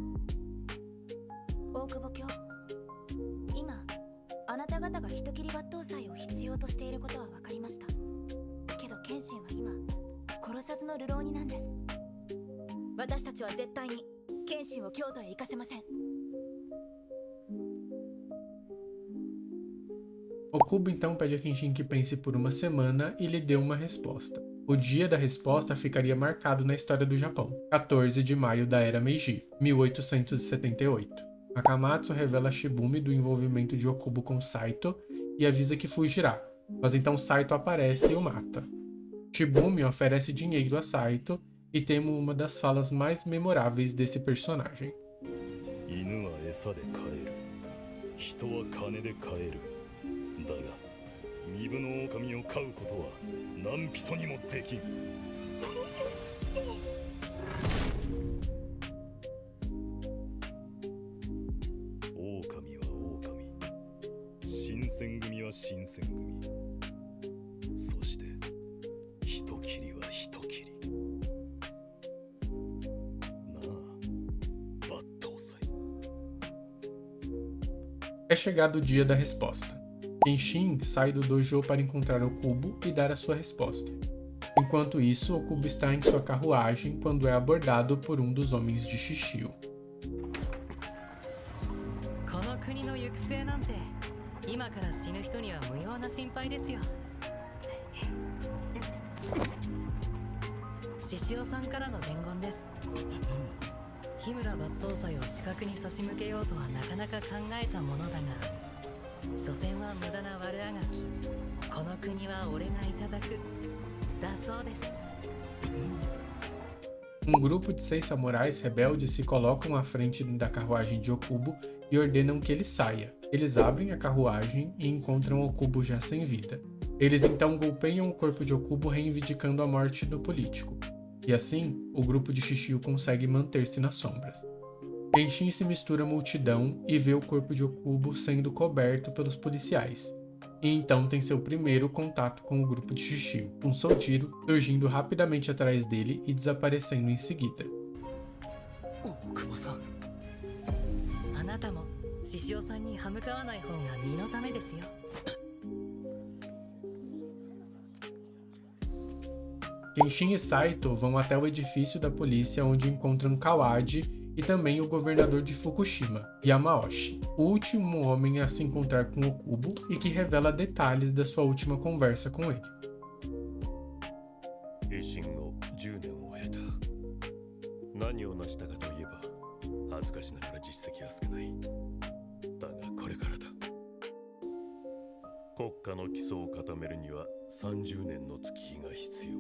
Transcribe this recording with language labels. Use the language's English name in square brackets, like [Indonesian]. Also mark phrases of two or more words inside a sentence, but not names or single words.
[Japanese] 大久保卿、今あなた方が人斬り抜刀斎を必要としていることは分かりました。けど謙信は今殺さずの流浪人なんです。私たちは絶対に謙信を京都へ行かせません。 [Portuguese] Okubo então pede a Kenshin que pense por uma semana e lhe dê uma resposta. O dia da resposta ficaria marcado na história do Japão, 14 de maio da Era Meiji, 1878. Akamatsu revela a Shibumi do envolvimento de Okubo com Saito e avisa que fugirá, mas então Saito aparece e o mata. Shibumi oferece dinheiro a Saito e temos uma das falas mais memoráveis desse personagem. [Japanese] 犬は餌で飼える。人は金で飼える。だが、身分の狼を飼うことは何人にもできん。狼は狼。新選組は新選組。そして、人斬りは人斬り。 [Portuguese] É chegado o dia da resposta. Kenshin sai do dojo para encontrar Okubo e dar a sua resposta. Enquanto isso, Okubo está em sua carruagem quando é abordado por um dos homens de Shishio. [Japanese] この国の行く末なんて今から死ぬ人には無用な心配ですよ。獅子王さんからの伝言です。日村抜刀斎を死角に差し向けようとはなかなか考えたものだが、所詮は無駄な悪あがき。この国は俺がいただく。だそうです。 [Portuguese] Grupo de 6 samurais rebeldes se colocam à frente da carruagem de Okubo e ordenam que ele saia. Eles abrem a carruagem e encontram Okubo já sem vida. Eles então golpeiam o corpo de Okubo, reivindicando a morte do político. E assim, o grupo de Shishio consegue manter-se nas sombras. Kenshin se mistura à multidão e vê o corpo de Okubo sendo coberto pelos policiais. E então tem seu primeiro contato com o grupo de Shishio, um Soujiro surgindo rapidamente atrás dele e desaparecendo em seguida. [Japanese] あなたも獅子王さんに歯向かわない方が身のためですよ。 [Portuguese] Kenshin e Saito vão até o edifício da polícia onde encontram Kawadi e também o governador de Fukushima, Yamaoshi, o último homem a se encontrar com Okubo e que revela detalhes da sua última conversa com ele. [Japanese] 維新後10年を経た。何を成したかといえば、恥ずかしながら実績は少ない。だがこれからだ。国家の基礎を固めるには30年の月日が必要。